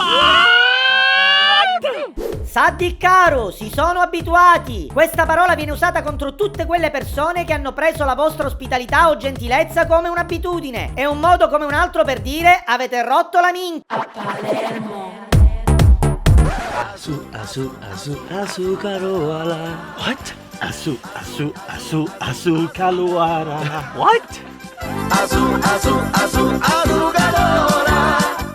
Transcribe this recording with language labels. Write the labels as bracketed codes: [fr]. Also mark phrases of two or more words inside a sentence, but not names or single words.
[scn] Saddi caro, [it] si sono abituati. Questa parola viene usata contro tutte quelle persone che hanno preso la vostra ospitalità o gentilezza come un'abitudine. È un modo come un altro per dire avete rotto la minchia. A Palermo. [scn] Asu carola. What? Asu caluara. [en] What? [scn] Azu, calora.